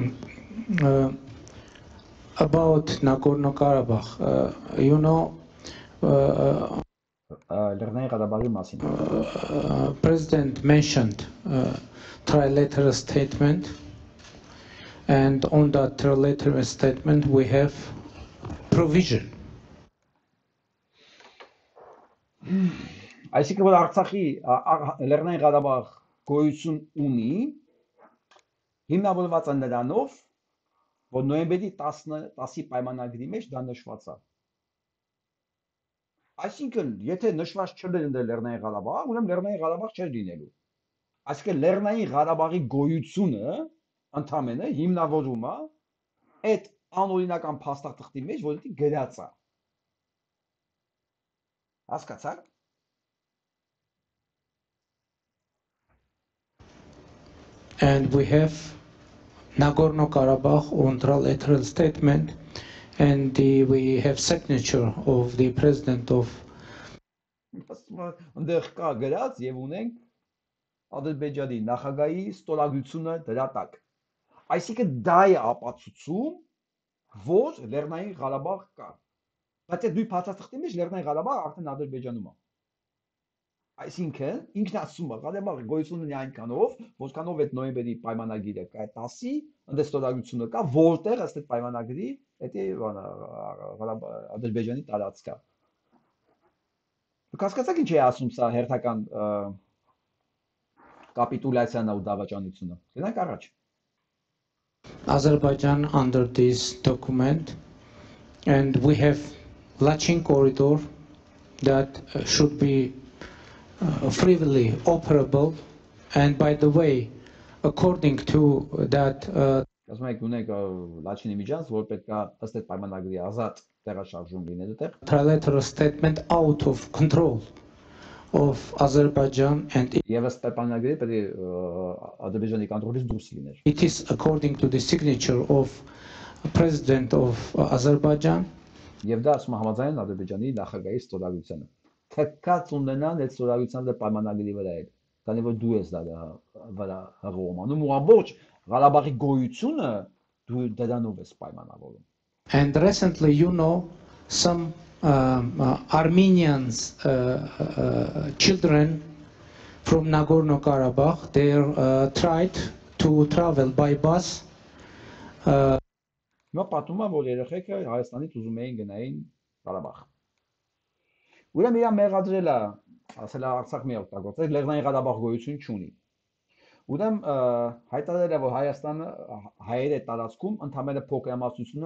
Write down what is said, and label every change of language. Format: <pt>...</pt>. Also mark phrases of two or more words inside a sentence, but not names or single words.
<en>About Nagorno-Karabakh, you know, President mentioned trilateral statement, and on that trilateral statement we have provision.</en> <hy>Այսինքն որ Արցախի Լեռնային Ղարաբաղ գոյություն ունի, հիմնավորված է նրանով, որ նոյեմբերի 10-ի պայմանագրի մեջ դա նշված է։ Այսինքն, եթե նշված չլիներ Լեռնային Ղարաբաղ, ուրեմն Լեռնային Ղարաբաղ չէր լինելու։ Այսինքն Լեռնային Ղարաբաղի գոյությունը ընդամենը հիմնավորում է այդ անօրինական փաստաթղթի մեջ, որի գրած է։ Հասկացա՞ք։</hy> <en>And we have Nagorno-Karabakh on trilateral statement, and we have signature of the president of.</en> <hy>Այնտեղ կա գրած եւ ունենք Ադրբեջանի նախագահի ստորագրությունը դրա տակ։ Այսինքն դա է ապացուցում, որ Լեռնային Ղարաբաղ կա։ Բայց այդ նույն փաստաթղթի մեջ Լեռնային Ղարաբաղը արդեն Ադրբեջանում է։ Այսինքն ինքն ասում է, Ղարաբաղի գոյություն ունի այնքանով, որքանով այդ նոյեմբերի պայմանագիրը կա 10-ի, այնտեղ ստորագրությունը կա, որտեղ ըստ այդ պայմանագրի դա Ադրբեջանի տարածք է։ Դուք հասկացաք ինչ է ասում սա հերթական կապիտուլացիան ու դավաճանությունը։ Գնանք առաջ։</hy> <en>Azerbaijan under this document, and we have Lachin corridor that should be freely operable, and by the way, according to that</en> <hy>ասում եք ունենք Լաչինի միջանց, որ պետք է ըստ այդ պայմանագրի ազատ տեղաշարժում լինել այդտեղ։</hy> <en>Trilateral statement out of control of Azerbaijan, and</en> <hy>Եվ ըստ պայմանագրի պետք է Ադրբեջանի կոնտրոլից դուրս լիներ։</hy> <en>it is according to the signature of president of Azerbaijan.</en> <hy>Եվ դա ասում է համաձայն Ադրբեջանի նախագահի ստորագրությանը։ Թքած ունենան այդ ստորագրության պայմանագրի վրա է։ Քանի որ դու ես դա վրա հղում ու ամբողջ Ղարաբաղի գոյությունը դու դրանով ես պայմանավորում։</hy> <en>And recently, you know, some Armenians children from Nagorno-Karabakh, they tried to travel by bus.</en> <hy>Հիմա պատմում եմ, որ երեխեքը Հայաստանից ուզում էին գնային Ղարաբաղ։ Ուրեմն իրա մեղադրել է, ասել է Արցախ մի օգտագործել, Լեռնային Ղարաբաղ գոյություն չունի։ Ուրեմն հայտարարել է, որ Հայաստանը հայերի տարածքում ընդհանրապես փոքրամասնությունը</hy>